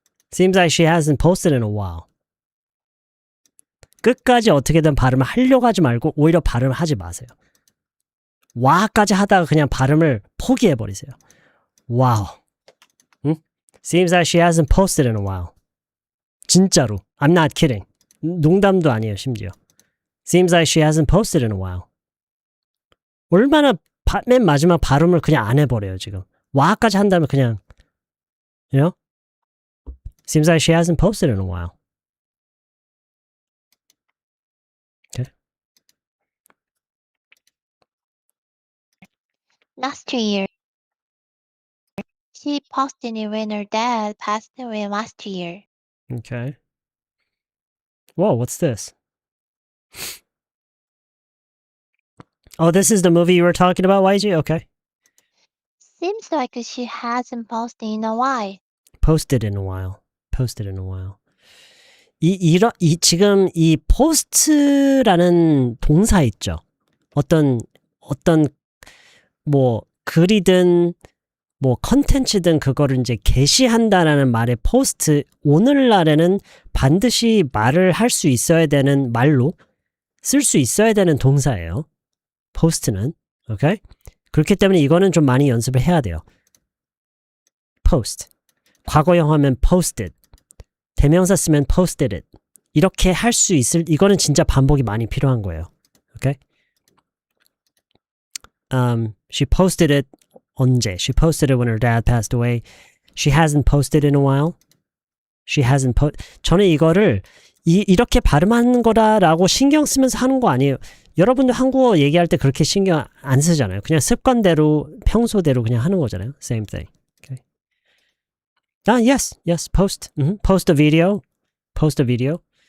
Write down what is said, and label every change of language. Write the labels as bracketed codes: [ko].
[en] Seems like she hasn't posted in a while. [ko] 끝까지 어떻게든 발음을 하려고 하지 말고 오히려 발음을 하지 마세요. 와까지 하다가 그냥 발음을 포기해버리세요. [en] Wow. 응? Seems like she hasn't posted in a while. [ko] 진짜로. [en] I'm not kidding. [ko] 농담도 아니에요, 심지어. [en] Seems like she hasn't posted in a while. [ko] 얼마나 맨 마지막 발음을 그냥 안 해버려요, 지금. 와까지 한다면 그냥, [en] you know? Seems like she hasn't posted in a while. Okay. Last year, she posted it when her dad passed away last year. Okay. Whoa, what's this? Oh, this is the movie you were talking about, YG? Okay. Seems like she hasn't posted in a while. Posted in a while. Posted in a while. [ko] 지금 이 post라는 동사 있죠. 어떤 뭐 글이든 뭐 컨텐츠든 그거를 이제 게시한다라는 말의 post, 오늘날에는 반드시 말을 할 수 있어야 되는 말로 쓸 수 있어야 되는 동사예요. post는. 오케이? 그렇기 때문에 이거는 좀 많이 연습을 해야 돼요. post. 과거형 하면 posted. 대명사 쓰면 posted it. 이렇게 할 수 있을, 이거는 진짜 반복이 많이 필요한 거예요. 오케이? [en] She posted it [ko] 언제? [en] She posted it when her dad passed away. She hasn't posted in a while. She hasn't [ko] 저는 이거를 이렇게 발음하는 거다라고 신경 쓰면서 하는 거 아니에요. 여러분도 한국어 얘기할 때 그렇게 신경 안 쓰잖아요. 그냥 습관대로 평소대로 그냥 하는 거잖아요. [en] Same thing. Okay. Yes, post. Post a video. Post a video.